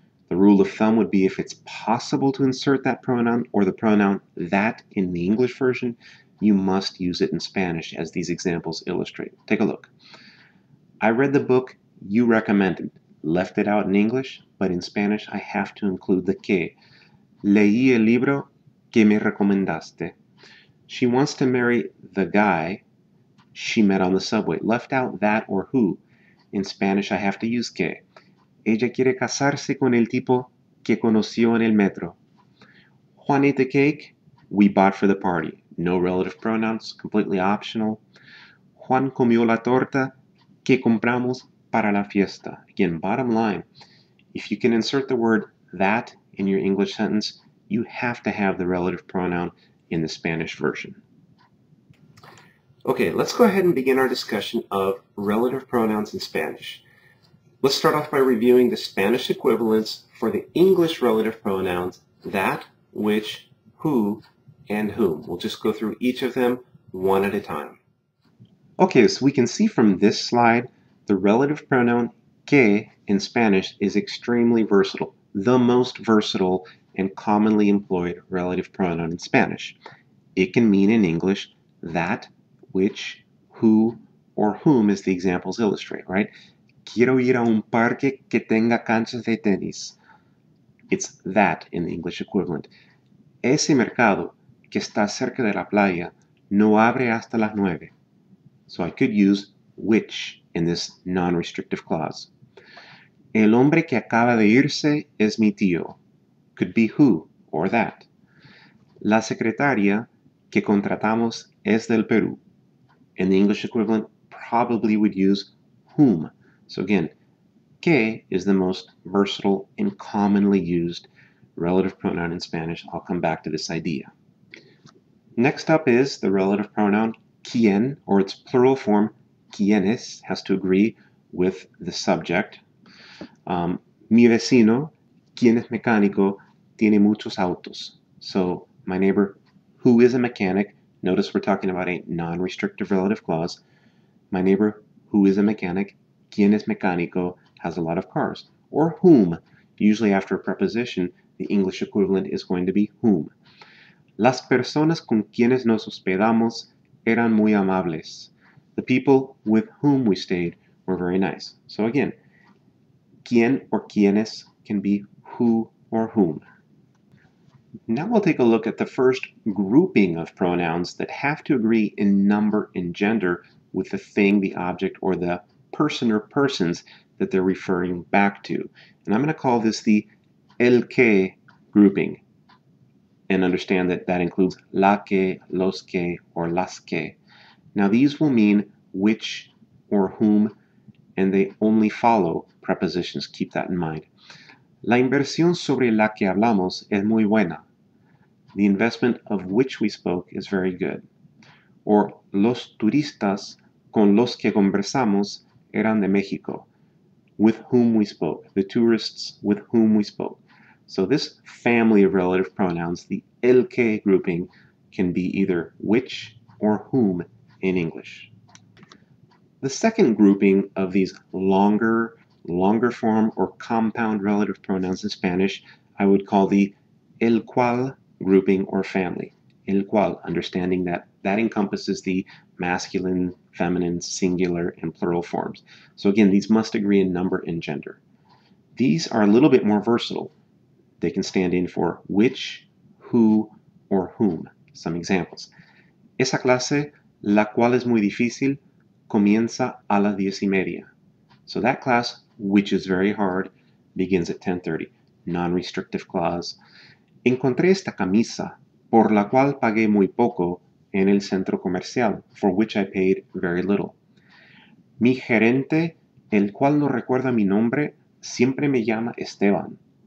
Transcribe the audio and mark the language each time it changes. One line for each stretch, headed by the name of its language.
English: The rule of thumb would be if it's possible to insert that pronoun or the pronoun that in the English version, you must use it in Spanish, as these examples illustrate. Take a look. I read the book you recommended, left it out in English, but in Spanish I have to include the que.
Spanish: Leí el libro que me recomendaste.
English: She wants to marry the guy she met on the subway. Left out that or who. In Spanish I have to use que.
Spanish: Ella quiere casarse con el tipo que conoció en el metro.
English: Juan ate the cake we bought for the party. No relative pronouns, completely optional.
Spanish: Juan comió la torta que compramos para la fiesta.
English: Again, bottom line, if you can insert the word that in your English sentence, you have to have the relative pronoun in the Spanish version. Okay, let's go ahead and begin our discussion of relative pronouns in Spanish. Let's start off by reviewing the Spanish equivalents for the English relative pronouns that, which, who, and whom. We'll just go through each of them one at a time. Okay, so we can see from this slide, the relative pronoun que in Spanish is extremely versatile, the most versatile and commonly employed relative pronoun in Spanish. It can mean in English that, which, who, or whom, as the examples illustrate, right?
Spanish: Quiero ir a un parque que tenga canchas de tenis.
English: It's that in the English equivalent.
Spanish: Ese mercado que está cerca de la playa no abre hasta las 9.
English: So I could use which in this non-restrictive clause.
Spanish: El hombre que acaba de irse es mi tío.
English: Could be who or that.
Spanish: La secretaria que contratamos es del Perú.
English: In the English equivalent, probably would use whom. So again, que is the most versatile and commonly used relative pronoun in Spanish. I'll come back to this idea. Next up is the relative pronoun quien, or its plural form, quienes, has to agree with the subject.
Spanish: Mi vecino, quien es mecánico, tiene muchos autos.
English: So my neighbor, who is a mechanic, notice we're talking about a non-restrictive relative clause. My neighbor, who is a mechanic,
Spanish: quien es mecánico,
English: has a lot of cars. Or whom, usually after a preposition, the English equivalent is going to be whom.
Spanish: Las personas con quienes nos hospedamos eran muy amables.
English: The people with whom we stayed were very nice. So again, quien or quienes can be who or whom. Now we'll take a look at the first grouping of pronouns that have to agree in number and gender with the thing, the object, or the person or persons that they're referring back to. And I'm going to call this the el que grouping. And understand that that includes la que, los que, or las que. Now these will mean which or whom, and they only follow prepositions. Keep that in mind.
Spanish: La inversión sobre la que hablamos es muy buena.
English: The investment of which we spoke is very good.
Spanish: Or los turistas con los que conversamos eran de México.
English: With whom we spoke. The tourists with whom we spoke. So this family of relative pronouns, the el que grouping, can be either which or whom in English. The second grouping of these longer form or compound relative pronouns in Spanish I would call the el cual grouping or family. El cual, understanding that that encompasses the masculine, feminine, singular, and plural forms. So again, these must agree in number and gender. These are a little bit more versatile. They can stand in for which, who, or whom. Some examples.
Spanish: Esa clase, la cual es muy difícil, comienza a las 10:30.
English: So that class, which is very hard, begins at 10:30. Non-restrictive clause.
Spanish: Encontré esta camisa, por la cual pagué muy poco en el centro comercial,
English: for which I paid very little.
Spanish: Mi gerente, el cual no recuerda mi nombre, siempre me llama Esteban.